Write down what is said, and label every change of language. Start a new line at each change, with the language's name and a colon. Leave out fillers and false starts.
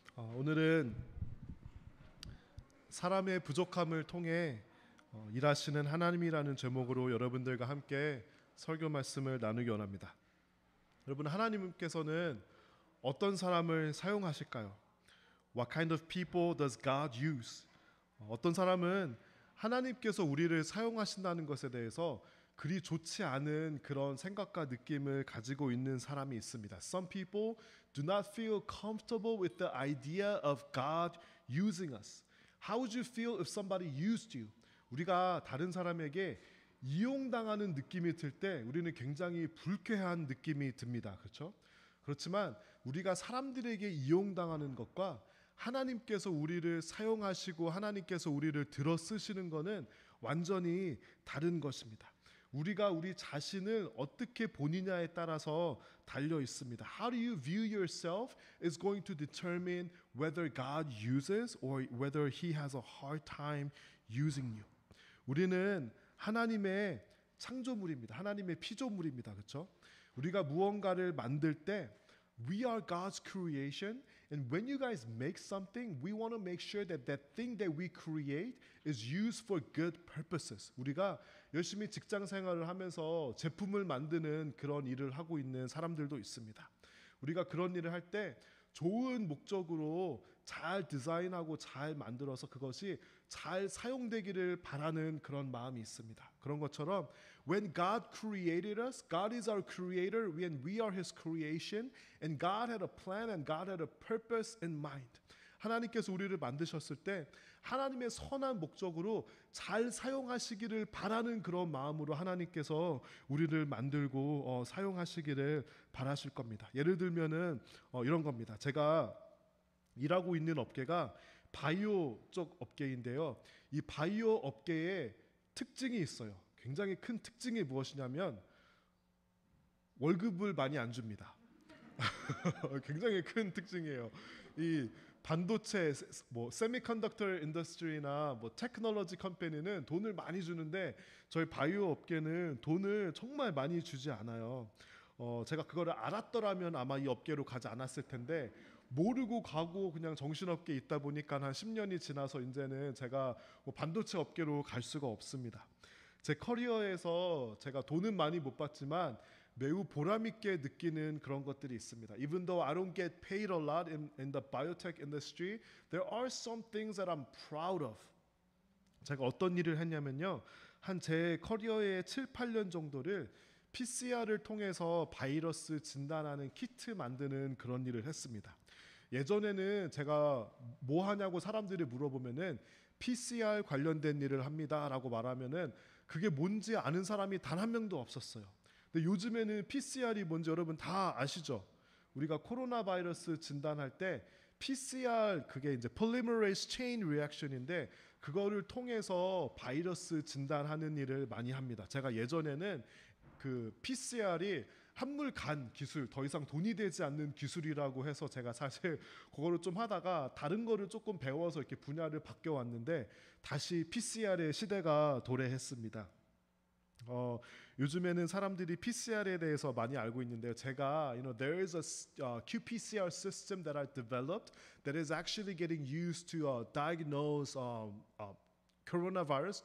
Korean: 오늘은 사람의 부족함을 통해 일하시는 하나님이라는 제목으로 여러분들과 함께 설교 말씀을 나누기 원합니다. 여러분, 하나님께서는 어떤 사람을 사용하실까요?
English: What kind of people does God use?
Korean: 어떤 사람은 하나님께서 우리를 사용하신다는 것에 대해서 그리 좋지 않은 그런 생각과 느낌을 가지고 있는 사람이 있습니다.
English: Some people do not feel comfortable with the idea of God using us. How would you feel if somebody used you?
Korean: 우리가 다른 사람에게 이용당하는 느낌이 들 때 우리는 굉장히 불쾌한 느낌이 듭니다. 그렇죠? 그렇지만 우리가 사람들에게 이용당하는 것과 하나님께서 우리를 사용하시고 하나님께서 우리를 들어 쓰시는 것은 완전히 다른 것입니다. 우리가 우리 자신을 어떻게 보느냐에 따라서 달려 있습니다.
English: How do you view yourself is going to determine whether God uses or whether He has a hard time using you.
Korean: 우리는 하나님의 창조물입니다. 하나님의 피조물입니다. 그렇죠? 우리가 무언가를 만들 때
English: we are God's creation, and when you guys make something, we want to make sure that that thing that we create is used for good purposes.
Korean: 우리가 열심히 직장 생활을 하면서 제품을 만드는 그런 일을 하고 있는 사람들도 있습니다. 우리가 그런 일을 할 때 좋은 목적으로 잘 디자인하고 잘 만들어서 그것이 잘 사용되기를 바라는 그런 마음이 있습니다. 그런 것처럼
English: when God created us, God is our creator and we are His creation, and God had a plan and God had a purpose in mind.
Korean: 하나님께서 우리를 만드셨을 때 하나님의 선한 목적으로 잘 사용하시기를 바라는 그런 마음으로 하나님께서 우리를 만들고 사용하시기를 바라실 겁니다. 예를 들면은 이런 겁니다. 제가 일하고 있는 업계가 바이오 쪽 업계인데요. 이 바이오 업계에 특징이 있어요. 굉장히 큰 특징이 무엇이냐면 월급을 많이 안 줍니다. 굉장히 큰 특징이에요. 이 반도체, 세미컨덕터 인더스트리나 테크놀로지 컴퍼니는 돈을 많이 주는데 저희 바이오 업계는 돈을 정말 많이 주지 않아요. 제가 그거를 알았더라면 아마 이 업계로 가지 않았을 텐데 모르고 가고 그냥 정신없게 있다 보니까 한 10년이 지나서 이제는 제가 반도체 업계로 갈 수가 없습니다. 제 커리어에서 제가 돈은 많이 못 받지만 매우 보람있게 느끼는 그런 것들이 있습니다.
English: Even though I don't get paid a lot in the biotech industry, there are some things that I'm proud of.
Korean: 제가 어떤 일을 했냐면요. 한 제 커리어의 7, 8년 정도를 PCR을 통해서 바이러스 진단하는 키트 만드는 그런 일을 했습니다. 예전에는 제가 뭐 하냐고 사람들이 물어보면은 PCR 관련된 일을 합니다라고 말하면은 그게 뭔지 아는 사람이 단 한 명도 없었어요. 근데 요즘에는 PCR이 뭔지 여러분 다 아시죠? 우리가 코로나 바이러스 진단할 때 PCR 그게 이제 polymerase chain reaction인데 그거를 통해서 바이러스 진단하는 일을 많이 합니다. 제가 예전에는 그 PCR이 한물 간 기술, 더 이상 돈이 되지 않는 기술이라고 해서 제가 사실 그거를 좀 하다가 다른 거를 조금 배워서 이렇게 분야를 바뀌어 왔는데 다시 PCR의 시대가 도래했습니다. 요즘에는 사람들이 PCR에 대해서 많이 알고 있는데요. 제가
English: there is a qPCR system that I developed that is actually getting used to diagnose coronavirus.